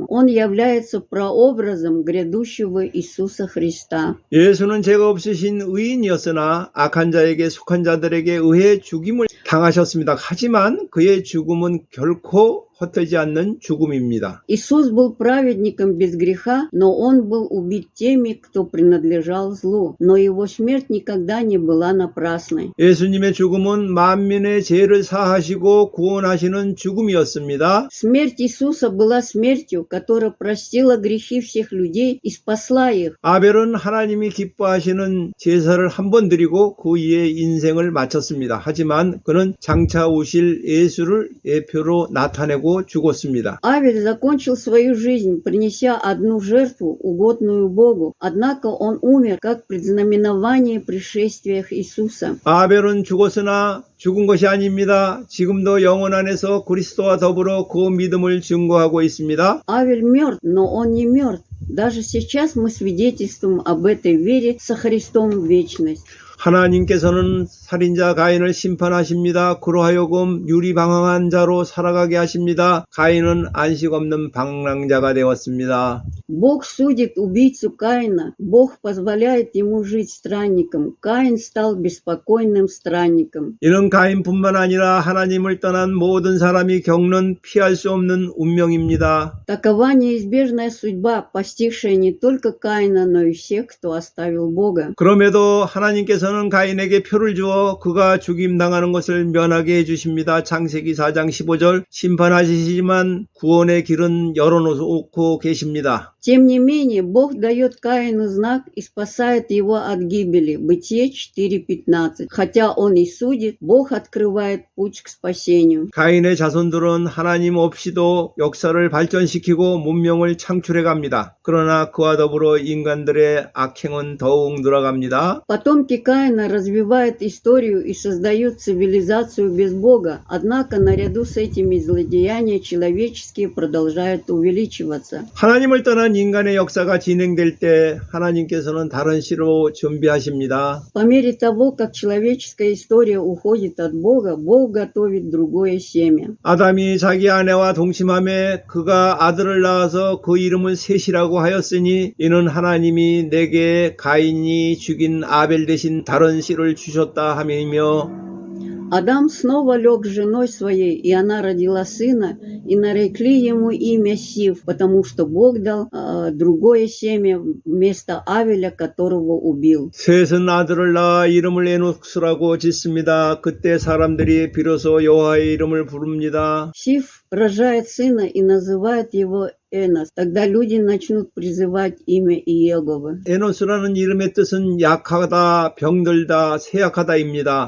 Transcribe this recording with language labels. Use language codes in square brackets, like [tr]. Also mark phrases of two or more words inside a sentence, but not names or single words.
[ru] Он является прообразом грядущего Иисуса Христа. [ko] 예수는 죄가 없으신 의인이었으나 악한 자에게 속한 자들에게 의해 죽임을 당하셨습니다. 하지만 그의 죽음은 결코 헛되지 않는 죽음입니다. [ru] Иисус был праведником без греха, но Он был убит теми, кто принадлежал злу. Но Его смерть никогда не была напрасной. [ko] 예수님의 죽음은 만민의 죄를 사하시고 구원하시는 죽음이었습니다. [ru] Смерть Иисуса была смертью, которая простила грехи всех людей и спасла их. [ko] 아벨은 하나님이 기뻐하시는 제사를 한 번 드리고 그 이에 인생을 마쳤습니다. 하지만 그는 장차 오실 예수를 예표로 나타내고 죽었습니다. [ru] Авель закончил свою жизнь, принеся одну жертву, угодную Богу. Однако он умер как предзнаменование пришествия Иисуса. [ko] 아벨은 죽었으나 죽은 것이 아닙니다. 지금도 영혼 안에서 그리스도와 더불어 그 믿음을 증거하고 있습니다. [ru] Авель мертв, но он не мертв. Даже сейчас мы свидетельствуем об этой вере со Христом в вечность. [ko] 하나님께서는 살인자 가인을 심판하십니다. 그로하여금 유리방황한 자로 살아가게 하십니다. 가인은 안식 없는 방랑자가 되었습니다. [ru] Бог судит убийцу Каина. Бог позволяет ему жить странником. Каин стал беспокойным странником. [ko] 이는 가인뿐만 아니라 하나님을 떠난 모든 사람이 겪는 피할 수 없는 운명입니다. [ru] Такова неизбежная судьба, постигшая не только Каина, но и всех, кто оставил Бога. [ko] 그럼에도 하나님께서는 가인에게 표를 주어 그가 죽임당하는 것을 면하게 해주십니다. 창세기 4장 15절 심판하시지만 구원의 길은 열어놓고 계십니다. [ru] Тем не менее, Бог дает Каину знак и спасает его от гибели. Бытие 4:15. Хотя он и судит, Бог открывает путь к спасению. [ko] 가인의 자손들은 하나님 없이도 역사를 발전시키고 문명을 창출해 갑니다. 그러나 그와 더불어 인간들의 악행은 더욱 늘어갑니다. [ru] Потомки Каина развивают историю и создают цивилизацию без Бога. Однако наряду с этими злодеяния человеческие продолжают увеличиваться. [ko] 하나님을 떠난 인간의 역사가 진행될 때 하나님께서는 다른 씨로 준비하십니다. [ru] По мере того, как человеческая история уходит от Бога, Бог готовит другое семя. [ko] 아담이 자기 아내와 동침함에 그가 아들을 낳아서 그 이름을 셋이라고 하였으니 이는 하나님이 내게 가인이 죽인 아벨 대신 다른 씨를 주셨다 함이며 [ru] Адам снова лег с женой своей, и она родила сына, и нарекли ему имя Сив, потому что Бог дал другое семя вместо Авеля, которого убил. [ko] 셋은 아들을 낳아 이름을 에노스라고 짓습니다. 그때 사람들이 비로소 여호와의 이름을 부릅니다. [ru] Сив рожает сына и называет его Энос. Тогда люди начнут призывать имя Иеговы. [ko] 에노스라는 이름의 뜻은 약하다, 병들다, 쇠약하다입니다.